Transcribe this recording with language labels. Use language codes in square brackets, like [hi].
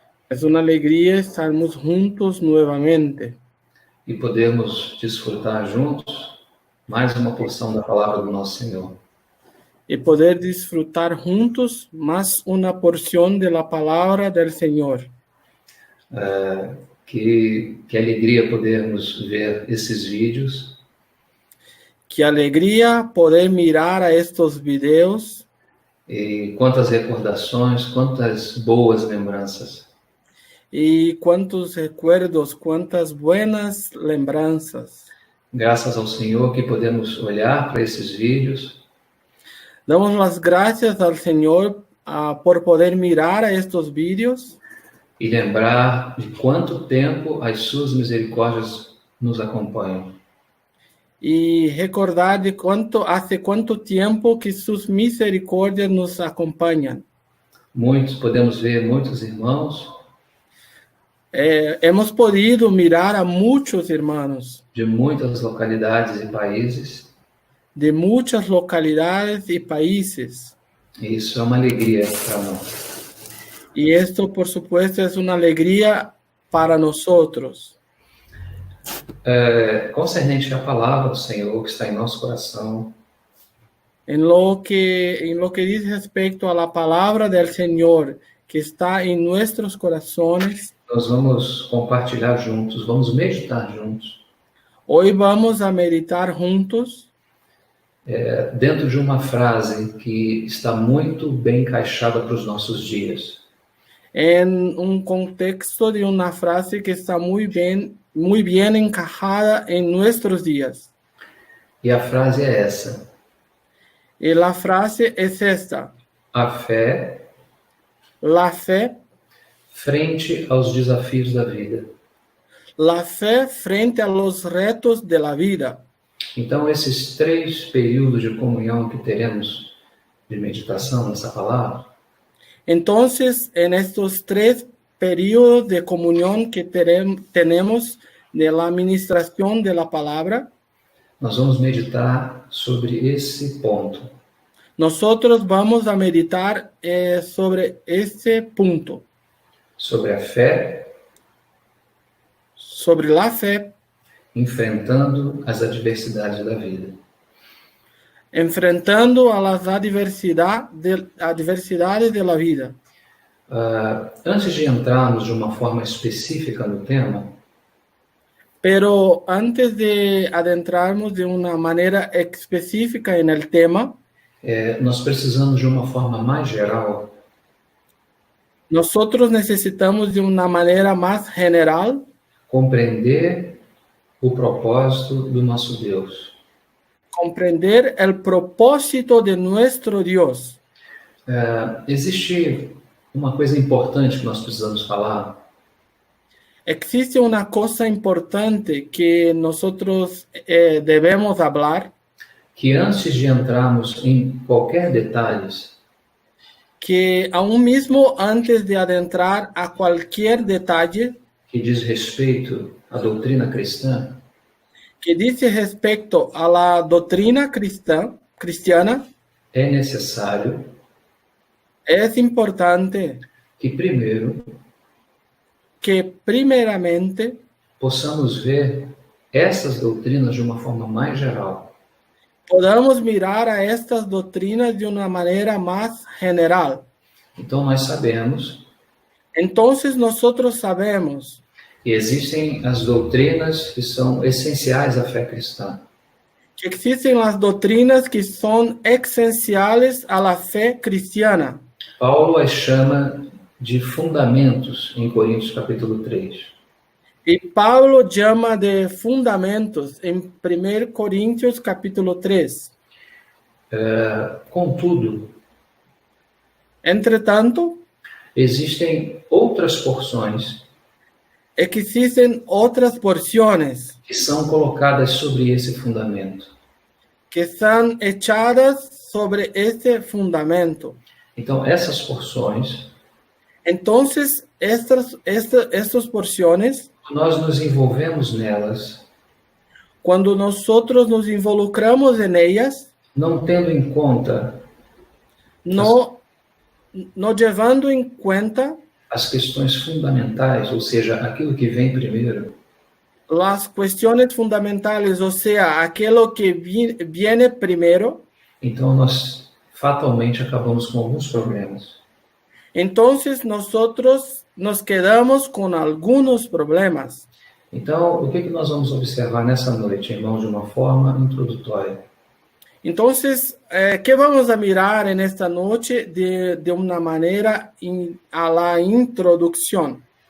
[es] es una alegría estarmos juntos nuevamente [pt] E podermos desfrutar juntos mais uma porção da palavra do nosso Senhor. [es] y poder disfrutar juntos más una porción de la palabra del Señor. [pt] Que alegria podermos ver esses vídeos [es] Qué alegría poder mirar a estos videos [pt] e quantas recordações, quantas boas lembranças. [es] y cuántos recuerdos, cuántas buenas lembranzas. [pt] Graças ao Senhor que podemos olhar para esses vídeos [es] Damos las gracias al Señor por poder mirar a estos vídeos [pt] e lembrar de quanto tempo as suas misericórdias nos acompanham. [es] y recordar de hace cuánto tiempo que sus misericordias nos acompañan. [pt] Podemos ver muitos irmãos [es] Hemos podido mirar a muchos hermanos [pt] de muitas localidades e países, [es] de muchas localidades y países. [pt] e isso é uma alegria para nós. [es] Y esto, por supuesto, es una alegría para nosotros. [pt] Concernente à palavra do Senhor que está em nosso coração, [es] En lo que dice respecto a la palabra del Señor que está en nuestros corazones, [pt] nós vamos compartilhar juntos, vamos meditar juntos, [es] hoy vamos a meditar juntos [pt] dentro de uma frase que está muito bem encaixada para os nossos dias. [es] en un contexto de una frase que está muy bien encajada en nuestros días. [pt] E a frase é essa: [es] Y la frase es esta: [pt] a fé [es] la fe [pt] frente aos desafios da vida. [es] La fe frente a los retos de la vida. [pt] Então, esses 3 períodos de comunhão que teremos de meditação nessa palavra, [es] Entonces, en estos 3 periodos de comunión que tenemos de la administración de la palabra, [pt] nós vamos meditar sobre esse ponto. [es] nosotros vamos a meditar sobre este punto, [pt] Sobre a fé, [es] sobre la fe, [pt] enfrentando as adversidades da vida. [es] enfrentando a las adversidades de la vida. [pt] Antes de entrarmos de uma forma específica no tema, [es] Pero antes de adentrarnos de una manera específica en el tema, [pt] nós precisamos de uma forma mais geral [es] nosotros necesitamos de una manera más general [pt] compreender o propósito do nosso Deus. [es] comprender el propósito de nuestro Dios. [pt] Existe uma coisa importante que nós precisamos falar, [es] Existe una cosa importante que nosotros debemos hablar, [pt] que antes de entrarmos em qualquer detalhes, [es] que aún mismo antes de adentrar a cualquier detalle [pt] que diz respeito à doutrina cristã, [es] que dice respecto a la doctrina cristiana, [pt] é necessário [es] es importante [pt] que primeiro [es] que primeramente [pt] possamos ver essas doutrinas de uma forma mais geral. [es] podamos mirar a estas doctrinas de una manera más general. [pt] Então nós sabemos [es] Entonces nosotros sabemos [pt] que existem as doutrinas que são essenciais à fé cristã. [es] que existen las doctrinas que son esenciales a la fe cristiana. [pt] Paulo as chama de fundamentos em Coríntios capítulo 3. [es] Y Pablo llama de fundamentos en 1 Corintios capítulo 3. [pt] Contudo, [es] Entretanto, [pt] existem outras porções [es] existen otras porciones [pt] que são colocadas sobre esse fundamento. [es] que están echadas sobre este fundamento. [pt] Então, essas porções, [es] Entonces, estas porciones, [pt] nós nos envolvemos nelas, [es] cuando nosotros nos involucramos en ellas, [pt] não tendo em conta [es] no, no llevando en cuenta [pt] as questões fundamentais, ou seja, aquilo que vem primeiro, [es] las cuestiones fundamentales, o sea, aquello que viene primero, [pt] então nós fatalmente acabamos com alguns problemas. [es] entonces nosotros nos quedamos con algunos problemas. [pt] Então, o que nós vamos observar nessa noite, irmãos, de uma forma introdutória? [es] Entonces, ¿qué vamos a mirar en esta noche de una manera a la introducción?